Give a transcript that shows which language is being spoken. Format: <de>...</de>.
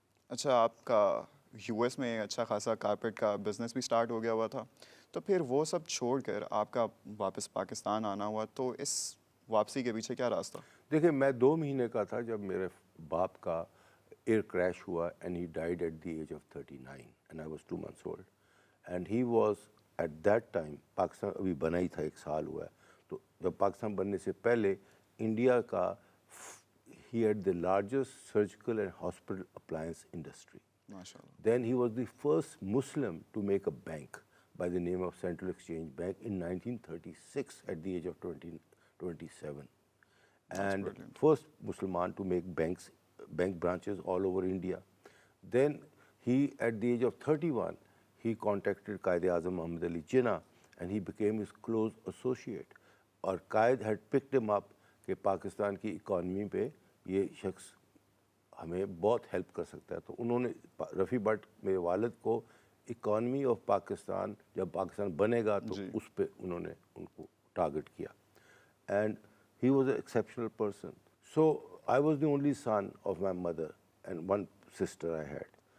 <ur>اچھا, آپ کا یو ایس میں اچھا خاصا کارپیٹ کا بزنس بھی سٹارٹ ہو گیا ہوا تھا, تو پھر وہ سب چھوڑ کر آپ کا واپس پاکستان آنا ہوا, تو اس واپسی کے پیچھے کیا راستہ؟ دیکھیں, میں 2 مہینے کا تھا جب میرے باپ کا ایئر کریش ہوا,</ur> <en>and he died at the age of 39 and I was 2 months old, and he was at that time,</en> <ur>Pakistan ابھی بنا ہی تھا, 1 سال ہوا ہے. تو جب پاکستان بننے سے پہلے انڈیا کا</ur> <en>he had the largest surgical and hospital appliance industry.</en> <ur>ماشاء اللہ.</ur> <en>Then he was the first Muslim to make a bank by the name of Central Exchange Bank in 1936 at the age of 27. And brilliant. first Musliman to make bank branches all over India. Then he, at the age of 31, he contacted Quaid-e-Azam Muhammad Ali Jinnah, and he became his close associate.</en> <ur>اور قائد</ur> <en>had picked him up</en> <ur>کہ پاکستان کی economy پہ یہ شخص ہمیں بہت help کر سکتا ہے. تو انہوں نے رفیع بٹ میرے والد کو اکانومی آف پاکستان, جب پاکستان بنے گا تو اس پہ انہوں نے ان کو ٹارگٹ کیا,</ur> <en>And he was a exceptional person. So I was the only son of my mother and 1 sister I had.</en>